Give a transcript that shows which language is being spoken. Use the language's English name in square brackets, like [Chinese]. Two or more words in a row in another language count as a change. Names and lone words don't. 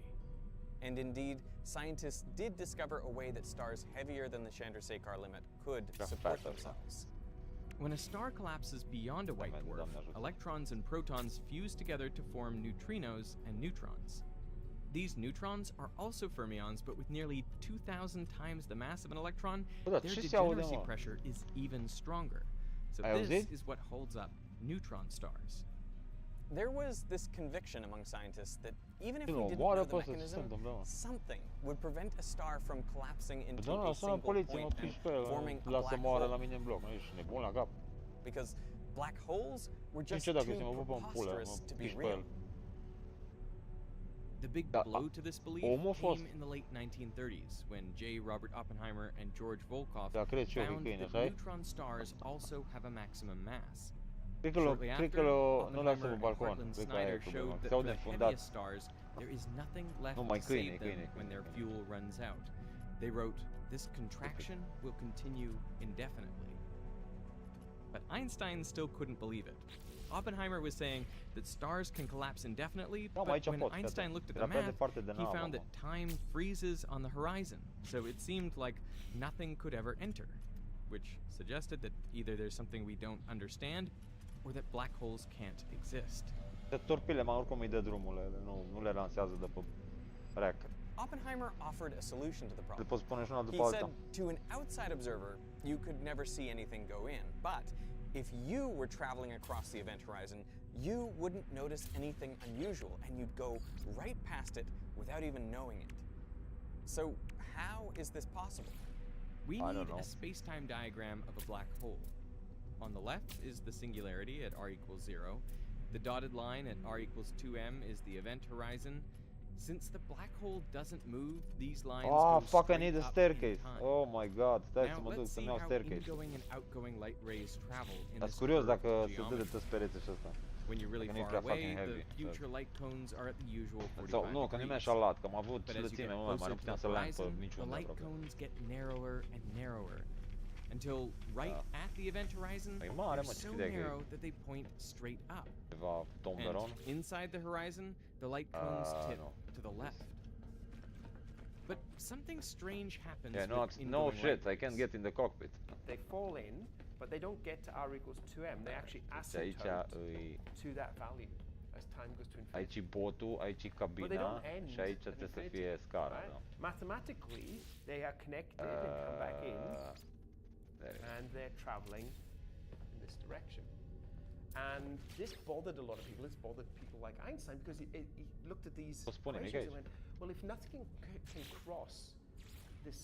[English] And indeed, scientists did discover a way that stars heavier than the Chandrasekhar limit could support better. themselves. When a star collapses beyond a white [Romanian] Doamne, [English] dwarf, [Romanian] Doamne ajută. [English] electrons and protons fuse together to form neutrinos and neutrons. These neutrons are also fermions, but with nearly 2,000 times the mass of an electron, [Romanian] Bă, dar [English] their [Romanian] ce se aude, [English] degeneracy [Romanian] mă? [English] pressure is even stronger. So [Romanian] Ai [English] this [Romanian] auzit? [English] is what holds up neutron stars. There was this conviction among scientists that even if [Romanian] Nu, [English] we didn't [Romanian] moară [English] know the [Romanian] pe ăsta, ce se [English] mechanism, [Romanian] întâmplă, mă? [English] something would prevent a star from collapsing into [Romanian] Da, [English] a [Romanian] sună [English] single [Romanian] poliția, mă, [English] point and [Romanian] piși pe el, [English] forming a [Romanian] lasă [English] black [Romanian] moară [English] hole. [Romanian] la mine în bloc. Nu ești nebun la cap. [English] Because black holes were just [Romanian] Ce [English] too [Romanian] dacă mă pupă în pulă, [English] preposterous [Romanian] mă [English] to be [Romanian] piși pe [English] real. [Romanian] el. [English] The big [Romanian] Da, [English] blow to this belief [Romanian] omul a fost. [English] came in the late 1930s when J. Robert Oppenheimer and George Volkoff [Romanian] Da, cred și eu că [English] found [Romanian] e câine, [English] that [Romanian] așa e? [English] neutron stars also have a maximum mass. [Romanian] Cred că [English] Shortly [Romanian] cred că [English] after, [Romanian] nu lasă [English] Oppenheimer [Romanian] pe [English] and [Romanian] balcon. [English] Hartland [Romanian] Cred că aia e [English] Snyder [Romanian] problema. [English] showed [Romanian] Se [English] that [Romanian] aude [English] for the [Romanian] înfundat. [English] heaviest stars, there is nothing left [Romanian] Nu, [English] to [Romanian] mai [English] save [Romanian] câine, [English] them [Romanian] câine, [English] when their [Romanian] câine. [English] fuel runs out. They wrote, "This contraction will continue indefinitely." But Einstein still couldn't believe it. Oppenheimer was saying that stars can collapse indefinitely, [Romanian] Da, mă, [English] but [Romanian] aici [English] when [Romanian] pot, [English] Einstein [Romanian] gata. [English] looked at [Romanian] Era [English] the [Romanian] prea [English] map, [Romanian] departe de [English] he [Romanian] navă, [English] found [Romanian] mă. [English] that time freezes on the horizon, so it seemed like nothing could ever enter, which suggested that either there's something we don't understand, or that black holes can't exist. [Romanian] De torpile, mă, oricum îi dă drumul, nu le lansează de pe rack. [English] Oppenheimer offered a solution to the [Romanian] Le [English] problem. [Romanian] poți pune și una [English] He [Romanian] după alta. [English] said to an outside observer, you could never see anything go in. But if you were traveling across the event horizon, you wouldn't notice anything unusual and you'd go right past it without even knowing it. So, how is this possible? We I don't need know. a space-time diagram of a black hole. On the left is the singularity at r equals 0. The dotted line at r equals 2m is the event horizon. Since the black hole doesn't move, these lines Ah, go fuck, I straight need a up in staircase. time. Oh my god, [Romanian] stai să [English] Now [Romanian] mă duc [English] let's [Romanian] să-mi [English] see [Romanian] iau [English] how [Romanian] staircase. [English] ingoing and outgoing light rays travel in [Romanian] Dar [English] this [Romanian] curios [English] curved [Romanian] dacă se dă de [English] geometry. [Romanian] tăți pereții și ăsta. [English] When you're really [Romanian] Dacă nu e [English] far [Romanian] prea [English] away, [Romanian] fucking [English] the [Romanian] heavy, [English] future light cones are at the usual 45 [Romanian] Sau, nu, că nu e [English] degrees. [Romanian] așa lat, că am avut [English] But as you [Romanian] lățime [English] get [Romanian] mult mai mare, [English] closer [Romanian] nu [English] to [Romanian] puteam [English] the [Romanian] să land pe [English] horizon, the [Romanian] niciunde [English] light [Romanian] aproape. [English] cones get narrower and narrower until right at the event horizon, [Romanian] Păi mare, [English] they're [Romanian] mă, ce [English] so [Romanian] credeai că e? [English] narrow that they point straight up. [Romanian] Ceva tomberon. [English] And inside the horizon, the light cones tip no. to the left. But something strange happens Yeah, with no ingoing shit, light I can't rays. get in the cockpit. They fall in, but they don't get to r equals 2m. They actually [Romanian] Deci aici [English] asymptote [Romanian] îi... [English] to that value as time goes to infinity. [Romanian] Aici e botul, aici e [English] But they [Romanian] cabina [English] don't end [Romanian] și aici [English] at [Romanian] trebuie să [English] infinity, [Romanian] fie scara, [English] right? [Romanian] da. [English] Mathematically, they are connected and come back in, There it is. and they're traveling in this direction. And this bothered a lot of people. This bothered people like Einstein because he looked at these [Romanian] Poți spune, [English] equations and [Romanian] Mihai. [English] went, well, if nothing can cross this